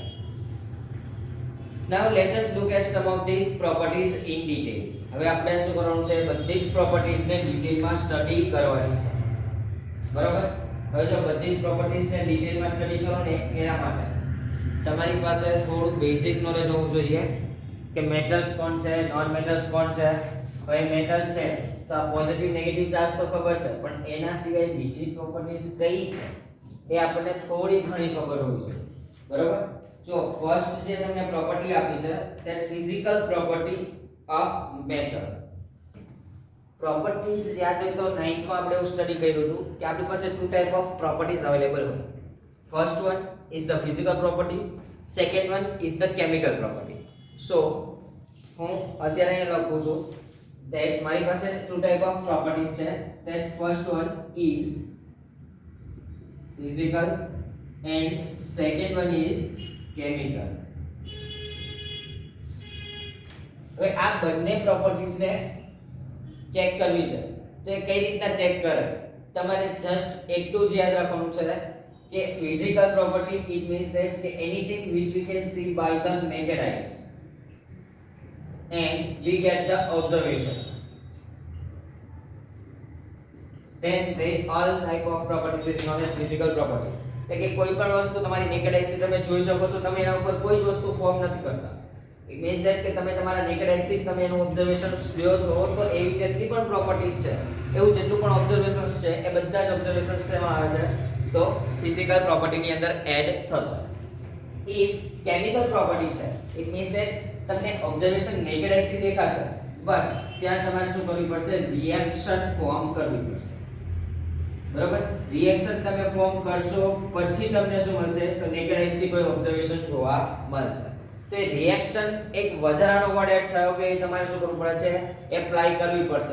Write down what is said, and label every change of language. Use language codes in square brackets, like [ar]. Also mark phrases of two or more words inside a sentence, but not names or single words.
[en] Now let us look at some of these properties in detail. [gu] હવે આપણે શું કરવાનું છે બધી જ પ્રોપર્ટીઝ ને ડિટેલમાં સ્ટડી કરવાની છે. બરાબર? હવે જો બધી જ પ્રોપર્ટીઝ ને ડિટેલમાં સ્ટડી કરો ને એના માટે તમારી પાસે થોડું [en] basic knowledge [gu] હોવું જોઈએ કે મેટલ્સ કોણ છે [en] non metals [gu] કોણ છે. હવે મેટલ્સ છે તો આ [en] positive negative charge [gu] તો ખબર છે પણ એના સિવાય બીજી પ્રોપર્ટીઝ કઈ છે એ આપણને થોડી ઘણી ખબર હોવી જોઈએ. બરાબર? જો ફર્સ્ટ જે તમને પ્રોપર્ટી આપી છે [en] that physical property of metal. [gu] પ્રોપર્ટીઝ યાદ હોય તો 9th માં આપણે એવું સ્ટડી કર્યું હતું કે આપણી પાસે [en] two type of properties available [gu] હોય. [en] First one is the physical property, second one is the chemical property. So [gu] હું અત્યારે અહીં લખું છું [en] that [gu] મારી પાસે [en] two type of properties છે that first one is physical and second one is chemical. [gu] હવે આ બંને પ્રોપર્ટીઝ ને ચેક કરવી છે તો એ કઈ રીતના ચેક કરે તમારે જસ્ટ એટલું જ યાદ રાખવાનું છે કે [en] physical property it means that [gu] કે [en] anything which we can see by the naked eyes and we get the observation then they all type of properties is known as physical property. [gu] એટલે કે કોઈ પણ વસ્તુ તમારી [en] naked eyes [gu] થી તમે જોઈ શકો છો તમે એના ઉપર કોઈ જ વસ્તુ ફોર્મ નથી કરતા [en] it means that [gu] કે તમે તમારા [en] naked eyes [gu] થી તમે એનું ઓબ્ઝર્વેશન લ્યો છો તો એવી જેટલી પણ પ્રોપર્ટીઝ છે એવું જેટલું પણ ઓબ્ઝર્વેશન્સ છે એ બધા જ ઓબ્ઝર્વેશન્સ શેમાં આવે છે તો [en] physical property [gu] ની અંદર એડ થશે. [en] if chemical property [gu] છે [en] it means that [gu] તમને ઓબ્ઝર્વેશન [en] naked eyes [gu] થી દેખાશે બટ ત્યાં તમારે શું કરવી પડશે [en] reaction form [gu] કરવી પડશે. બરાબર? રિએક્શન તમે ફોર્મ કરશો પછી તમને શું મળશે તો [en] naked eyes [gu] થી કોઈ ઓબ્ઝર્વેશન જોવા મળશે. તો એ રિએક્શન એક વધારાનો વર્ડ એડ થયો કે તમારે શું કરવું પડે છે એપ્લાય કરવી પડશે.